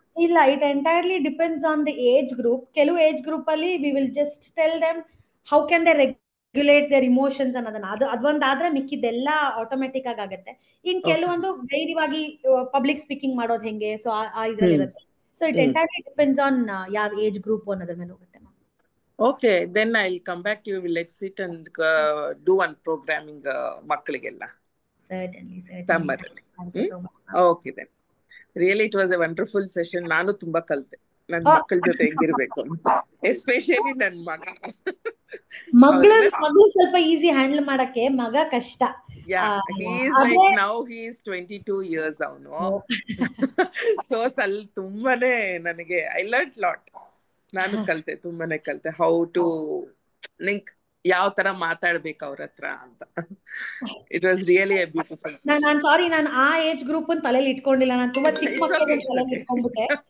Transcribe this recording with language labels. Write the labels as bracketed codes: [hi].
[en] ಇಲ್ಲ, it entirely depends on the age group. [kn] ಕೆಲವು age group ಅಲ್ಲಿ [en] We will just tell them how can they regulate their emotions ಅನ್ನೋದನ್ನ. [kn] ಅದೊಂದಾದ್ರೆ ಮಿಕ್ಕಿದೆಲ್ಲ automatic ಆಗುತ್ತೆ. ಇನ್ ಕೆಲವೊಂದು ಧೈರ್ಯವಾಗಿ ಪಬ್ಲಿಕ್ ಸ್ಪೀಕಿಂಗ್ ಮಾಡೋದು ಹೆಂಗೆ, ಸೊ ಆ ಇದ್ರಲ್ಲಿ ಇರುತ್ತೆ. So [en] it entirely depends on [kn] ಯಾವ ಏಜ್ ಗ್ರೂಪ್ ಅನ್ನೋದ್ರ ಮೇಲೆ ಹೋಗುತ್ತೆ. [en] Okay, then I'll come back to you. Let's sit and do one programming ಮಕ್ಕಳಿಗೆಲ್ಲ. Certainly. Summer. Thank you so much. Okay then. Really, it was a wonderful session. [kn] ನಾನು ತುಂಬಾ ಕಲಿತೆ ನನ್ನ ಮಕ್ಕಳ ಜೊತೆ ಹೆಂಗಿರ್ಬೇಕು ಅಂತ, ಎಸ್ಪೆಷಲಿ ನನ್ನ ಮಗಳು ಸ್ವಲ್ಪ ಈಸಿ ಹ್ಯಾಂಡಲ್ ಮಾಡಕ್ಕೆ, ಮಗ ಕಷ್ಟ. [en] he is like now he is 22 years ಅವನು. [kn] ಸೊ ಸ್ವಲ್ಪ ತುಂಬಾನೇ ನನಗೆ [en] I learn lot. [kn] ನಾನು ಕಲಿತೆ, ತುಂಬಾನೇ ಕಲಿತೆ [en] how to link, [kn] ಯಾವ ತರ ಮಾತಾಡ್ಬೇಕು ಅವ್ರ ಹತ್ರ ಅಂತ. [en] It was really a beautiful. [kn] ನಾನು ಸಾರಿ, ನಾನು ಆ ಏಜ್ ಗ್ರೂಪ್ ತಲೆಯಲ್ಲಿ ಇಟ್ಕೊಂಡಿಲ್ಲ, ನಾನು ತುಂಬಾ ಚಿಕ್ಕ ಮಕ್ಕಳಿಗೆ ತಲೆಯಲ್ಲಿ ಇಟ್ಕೊಂಡ್ಬಿಟ್ಟೆ.